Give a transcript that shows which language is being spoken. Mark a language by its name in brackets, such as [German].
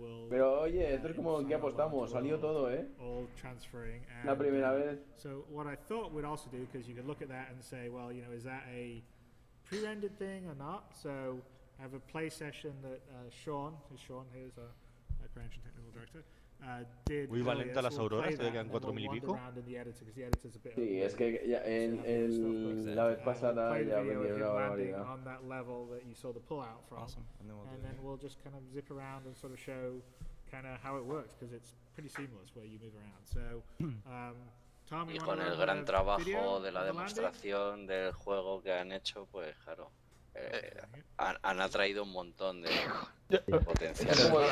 [Spanish] Pero oye, esto es como que apostamos, salió todo, la primera vez. [English] So what I thought we'd also do, because you could look at that and say, well, you know, is that a pre-rendered thing or not? So I have a play session that Sean here's our Creation Technical Director, did. [Spanish] Muy valenta las auroras, te quedan 4.000 y pico. Sí, es que ya la vez pasada ya vendieron una barbaridad. [English] On that level that you saw the pullout from. Awesome. And then we'll just kind of zip around and sort of show kind of how it works, because it's pretty seamless where you move around. So, Tom, [Spanish] Y con el gran trabajo de la demostración del juego que han hecho, pues claro, han atraído un montón de potenciales.